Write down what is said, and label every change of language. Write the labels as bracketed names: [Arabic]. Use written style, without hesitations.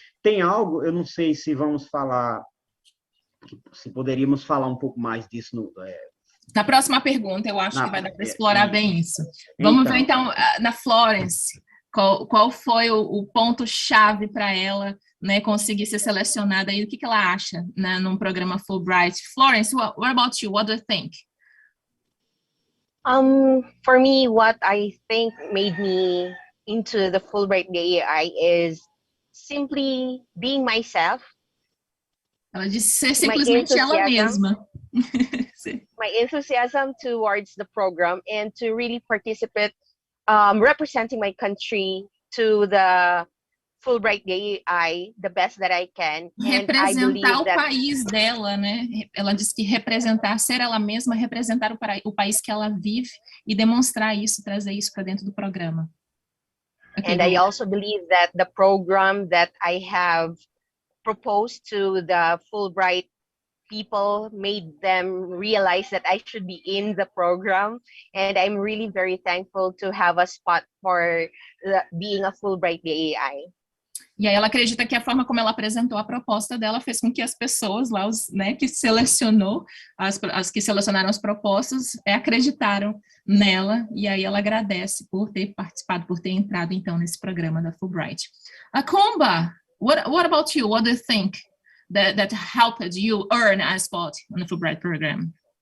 [Portuguese] Tem algo, eu não sei se vamos falar, se poderíamos falar um pouco mais disso na próxima pergunta, eu acho que vai dar para explorar bem isso. Vamos ver, então, na Florence, qual foi o ponto-chave para ela, né, conseguir ser selecionada e o que ela acha, né, num programa Fulbright. [English] Florence, what about you? What do you think? For me, what I think made me into the Fulbright EUA is simply being myself. [Portuguese] Ela disse ser simplesmente ela mesma. [English] My enthusiasm towards the program and to really participate, representing my country to the Fulbright EUA, the best that I can. [Portuguese] Representar o país dela, né? Ela disse que representar, ser ela mesma, representar o país que ela vive e demonstrar isso, trazer isso para dentro do programa. [English] Okay, and I also believe that the program that I have proposed to the Fulbright people made them realize that I should be in the program, and I'm really very thankful to have a spot for being a Fulbright EUA. [Portuguese] E aí ela acredita que a forma como ela apresentou a proposta dela fez com que as pessoas lá, né, que selecionou, as que selecionaram as propostas, acreditaram nela, e aí ela agradece por ter participado, por ter entrado então nesse programa da Fulbright. [English] Kumba, what about you? What do you think that helped you earn a spot on the Fulbright program?